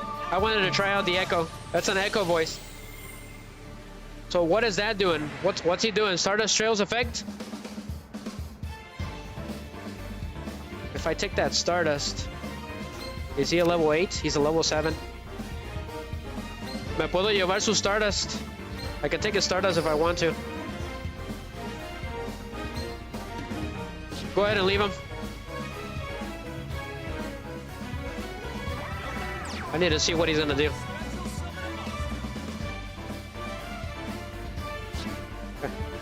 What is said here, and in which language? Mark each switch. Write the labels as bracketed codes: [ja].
[en] I wanted to try out the echo. That's an echo voice. So what is that doing? What's he doing? Stardust Trails effect? If I take that Stardust, is he a level 8? He's a level 7. [es] Me puedo llevar su Stardust. [en] I can take his Stardust if I want to. Go ahead and leave him. I need to see what he's gonna do. Okay.